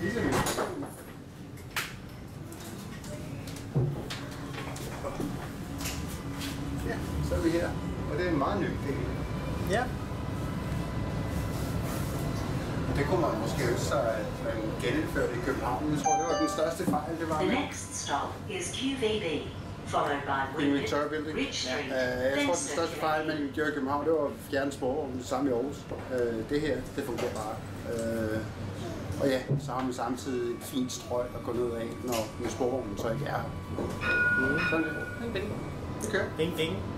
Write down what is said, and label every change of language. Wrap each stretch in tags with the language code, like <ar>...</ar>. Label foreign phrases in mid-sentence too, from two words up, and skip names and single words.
<da>Ja, så er vi her. Og det er en meget ny ting. Ja. Det kunne man måske ønske sig, at man genindførte i København. Jeg tror, det var den største fejl, det var.</da> <en>The next stop is QVB, followed by Victoria Building.</en> <da>Jeg tror, den største fejl, man gjorde i København, det var at fjerne sporvognen, det samme i Aarhus. Det her, det fungerer bare. Og ja, så har man samtidig et fint strøg at gå ned af, når sporvognen så ikke er her. Sådan det. Ding, ding. Det kører. Ding, ding.</da>